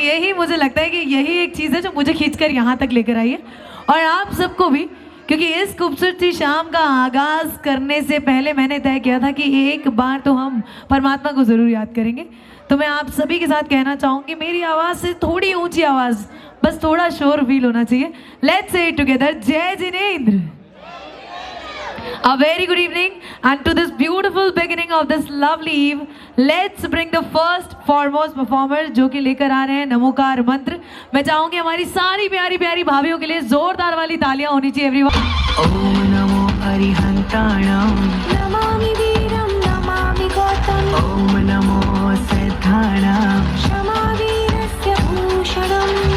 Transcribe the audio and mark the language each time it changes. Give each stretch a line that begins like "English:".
Hindi: यही मुझे लगता है कि यही एक चीज़ है जो मुझे खींचकर यहाँ तक लेकर आई है, और आप सबको भी, क्योंकि इस खूबसूरत शाम का आगाज़ करने से पहले मैंने तय किया था कि एक बार तो हम परमात्मा को ज़रूर याद करेंगे. तो मैं आप सभी के साथ कहना चाहूँगी, मेरी आवाज़ से थोड़ी ऊंची आवाज़, बस थोड़ा शोर फील होना चाहिए.
English: Let's say it together. जय जिनेंद्र. A very good evening and to this beautiful beginning of this lovely eve, let's bring the first foremost performer
Hindi: जो कि लेकर आ रहे हैं नमोकार मंत्र. मैं चाहूंगी हमारी सारी प्यारी प्यारी भाभियों के लिए जोरदार वाली तालियां होनी चाहिए एवरीवन.
Prakrit languages: ओम नमो अरिहंताणं
Sanskrit: नमामि वीरं नमामि गौतम.
Prakrit languages: ओम नमो सिद्धाणं
Sanskrit: क्षमा वीरस्य भूषणम्.